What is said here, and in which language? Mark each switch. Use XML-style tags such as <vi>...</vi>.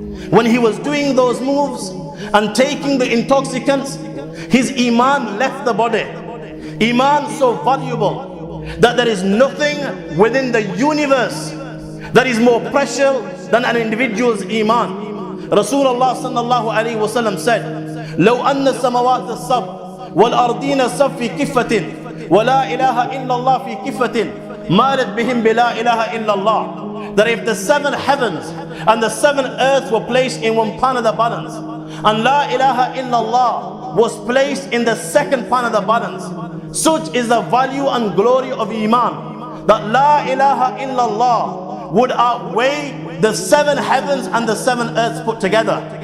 <en>When he was doing those moves and taking the intoxicants, his iman left the body. Iman so valuable that there is nothing within the universe that is more precious than an individual's iman.</en> <ar>Rasulullah sallallahu alayhi wa sallam said, لو أن السماوات السبع والأرضين السبع في كفة ولا إله إلا الله في كفة مالت بهم بلا إله إلا الله.</ar> <en>That if the 7 heavens and the 7 earths were placed in one pan of the balance, and La ilaha illallah was placed in the second pan of the balance, such is the value and glory of Iman, that La ilaha illallah would outweigh the 7 heavens and the 7 earths put together.</en>